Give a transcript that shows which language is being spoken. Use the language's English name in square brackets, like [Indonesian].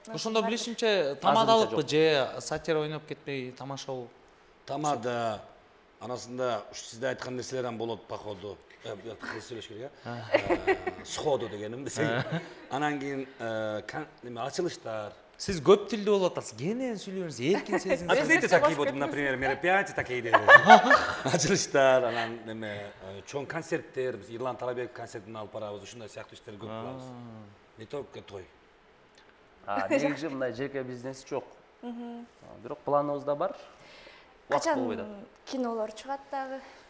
[Kyrgyz] Ошондо билишимче тамадалыкпы же сатира ойноп кетпей тамашабы? Тамада анасында сизде айткан нерселерден болот походу. Кыргыз сүйлөш керек, сходу дегеним десең. Анан кийин ачылыштар. Сиз көп тилде болуп атасыз. Кенен сүйлөңүз, эркин сезиңиз. [Russian] Открытие такие вот, например, мероприятия такие деди. [Kyrgyz] Ачылыштар, анан неме чоң концерттер, биз Ирлан Талабеков концертин алып барабыз, ушундай сыяктуу иштер көп кылабыз. [Russian] Не только той. [Kyrgyz] Негизи мындай жеке бизнес жок. Бирок планыбызда бар. Качан кинолор чыгат дагы?